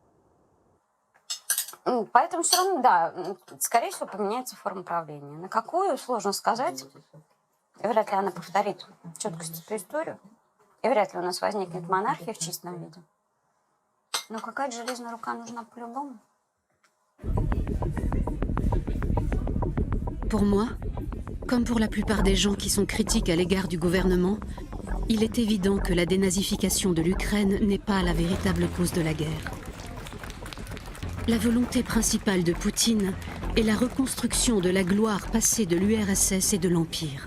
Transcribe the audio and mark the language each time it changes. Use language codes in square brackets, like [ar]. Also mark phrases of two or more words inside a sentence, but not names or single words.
[ru] Поэтому все равно, да, скорее всего, поменяется форма правления. На какую, сложно сказать. И вряд ли она повторит четкость эту историю. И вряд ли у нас возникнет монархия в чистом виде. Но какая-то железная рука нужна по-любому. [fr] Pour moi, comme pour la plupart des gens qui sont critiques à l'égard du gouvernement, il est évident que la dénazification de l'Ukraine n'est pas la véritable cause de la guerre. La volonté principale de Poutine est la reconstruction de la gloire passée de l'URSS et de l'Empire.